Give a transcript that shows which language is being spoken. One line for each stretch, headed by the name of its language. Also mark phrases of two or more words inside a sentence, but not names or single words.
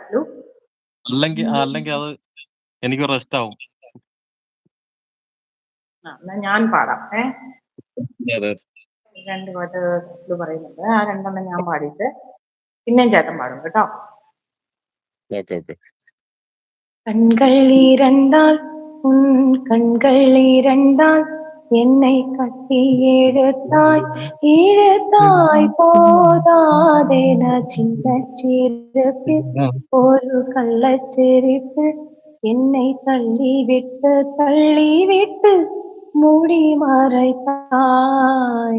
Malayalam: അല്ലെങ്കിൽ അത് എനിക്ക് റെസ്റ്റ് ആവും. എന്നാ ഞാൻ പാടാം. അതെ. 2 പാട്ട് പറയുന്നുണ്ട്. ആ 2 ഞാൻ പാടിയിട്ട് പിന്നെയും ചേട്ടൻ പാടും കേട്ടോ. ഓക്കെ.
Tamil: കൺകൾ இரண்டால் உன் கண்கள் இரண்டால் என்னை கட்டி இழுத்தாய் போதாதென சின்ன சிரிப்பில் ஒரு கள்ளச்சிரிப்பில் என்னை தள்ளிவிட்டு மூடி மறைத்தாய்.